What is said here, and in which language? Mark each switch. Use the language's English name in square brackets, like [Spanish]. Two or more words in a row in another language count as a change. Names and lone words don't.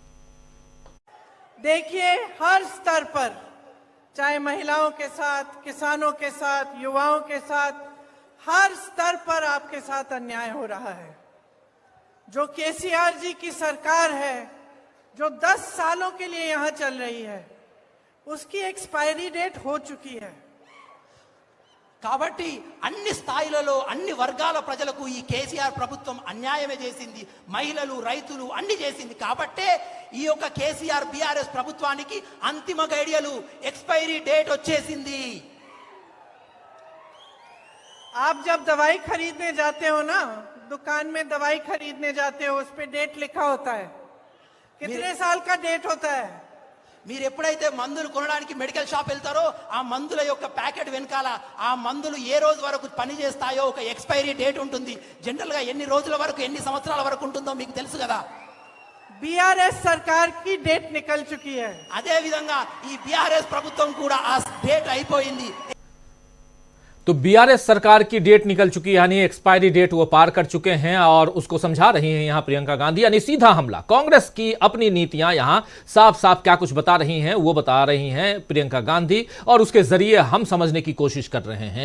[Hindi] देखिए, हर स्तर पर, चाहे महिलाओं के साथ, किसानों के साथ, युवाओं के साथ, हर स्तर पर आपके साथ अन्याय हो रहा है। जो केसीआर जी की सरकार है, जो 10 सालों के लिए यहां चल रही है, उसकी [English] expiry date [Hindi] हो चुकी है। [Telugu] కాబట్టి అన్ని స్థాయిలలో అన్ని వర్గాల ప్రజలకు ఈ కేసీఆర్ ప్రభుత్వం అన్యాయమే చేసింది, మహిళలు, రైతులు అన్ని చేసింది। కాబట్టే ఈ యొక్క కేసీఆర్ బీఆర్ఎస్ ప్రభుత్వానికి అంతిమ గడియలు, [English] expiry date [Telugu] వచ్చేసింది। [Hindi] आप जब दवाई खरीदने जाते हो ना, दुकान में दवाई खरीदने जाते हो, उस पे डेट लिखा होता है, कितने साल का डेट होता है। [Telugu] మీరు ఎప్పుడైతే మందులు కొనడానికి [English] medical shop [Telugu] వెళ్తారో ఆ మందుల యొక్క ప్యాకెట్ వెనకాల ఆ మందులు ఏ రోజు వరకు పని చేస్తాయో ఒక [English] expiry date [Telugu] ఉంటుంది। జనరల్ గా ఎన్ని రోజుల వరకు, ఎన్ని సంవత్సరాల వరకు ఉంటుందో మీకు తెలుసు కదా। [Hindi] बीआरएस सरकार की डेट निकल चुकी है। [Telugu] అదే విధంగా ఈ బీఆర్ఎస్ ప్రభుత్వం కూడా ఆ డేట్ అయిపోయింది। [Hindi] तो बीआरएस सरकार की डेट निकल चुकी है, यानी [English] expiry date [Hindi] वो पार कर चुके हैं और उसको समझा रही हैं यहां प्रियंका गांधी। यानी सीधा हमला, कांग्रेस की अपनी नीतियां यहां साफ साफ क्या कुछ बता रही हैं वो बता रही हैं प्रियंका गांधी और उसके जरिए हम समझने की कोशिश कर रहे हैं।